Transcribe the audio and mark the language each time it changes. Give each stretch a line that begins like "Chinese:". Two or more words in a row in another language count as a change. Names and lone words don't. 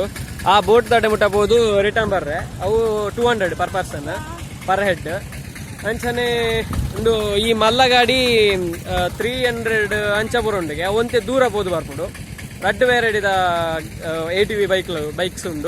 Tulu: ಆ ಬೋಟ್ ದಾಟೆ ಮುಟ್ಟಬಹುದು ರಿಟರ್ನ್ ಬರ್ರೆ ಅವು 200
English: per person per head
Tulu: ಅಂಚನೆ ಉಂಡು. ಈ ಮಲ್ಲ ಗಾಡಿ 300 ಅಂಚ ಪೂರ ಉಂಡಿಗೆ ಒಂತೆ ದೂರ ಪೋದು ಬರ್ಪುಂಡು. ರಡ್ಡು ವೆರೈಟಿದ ATV ಬೈಕ್ಸ್ ಉಂಡು.